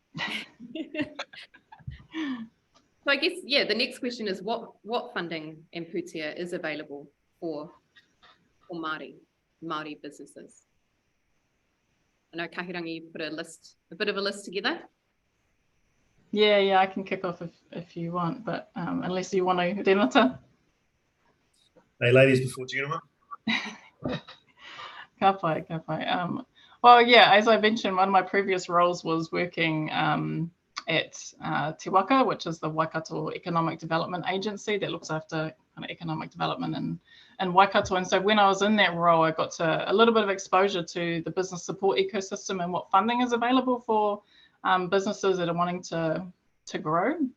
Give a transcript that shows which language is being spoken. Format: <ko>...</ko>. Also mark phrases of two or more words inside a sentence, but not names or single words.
<en>So I guess, the next question is what funding in Pūtea is available for Māori businesses? I know Kahurangi, you put a bit of a list together. Yeah, I can kick off if you want, but unless you want to, Renata. Hey, ladies before gentlemen.</en> <mi>Ka pai.</mi> <en>Well, as I mentioned, one of my previous roles was working at Te Waka, which is the Waikato Economic Development Agency that looks after kind of economic development in Waikato. And so when I was in that role, I got to a little bit of exposure to the business support ecosystem and what funding is available for businesses that are wanting to grow.</en>